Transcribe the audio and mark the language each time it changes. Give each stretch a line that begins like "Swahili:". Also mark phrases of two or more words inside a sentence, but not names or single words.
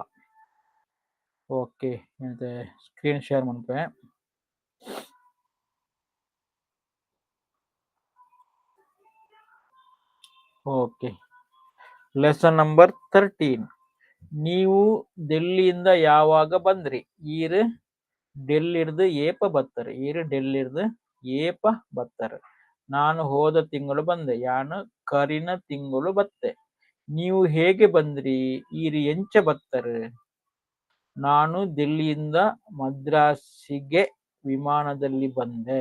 Kannada: ಓಕೆ, ಮತ್ತೆ
English: screen share
Kannada: ಮಾಡ್ಪೆ.
English: okay, lesson number 13.
Kannada: ನೀವು ಡೆಲ್ಲಿಯಿಂದ ಯಾವಾಗ ಬಂದ್ರಿ?
Tulu: ಈರು ಡೆಲ್ಲಿರ್ದು ಏಪ ಬತ್ತರು. ಈರು ಡೆಲ್ಲಿರ್ದು ಏಪ ಬತ್ತರು.
Kannada: ನಾನು ಹೋದ ತಿಂಗಳು ಬಂದೆ.
Tulu: ಯಾನು ಕರಿನ ತಿಂಗಳು ಬತ್ತೆ.
Kannada: ನೀವು ಹೇಗೆ ಬಂದ್ರಿ?
Tulu: ಈರು ಎಂಚ ಬತ್ತರು.
Kannada: ನಾನು ದಿಲ್ಲಿಯಿಂದ ಮದ್ರಾಸಿಗೆ ವಿಮಾನದಲ್ಲಿ ಬಂದೆ.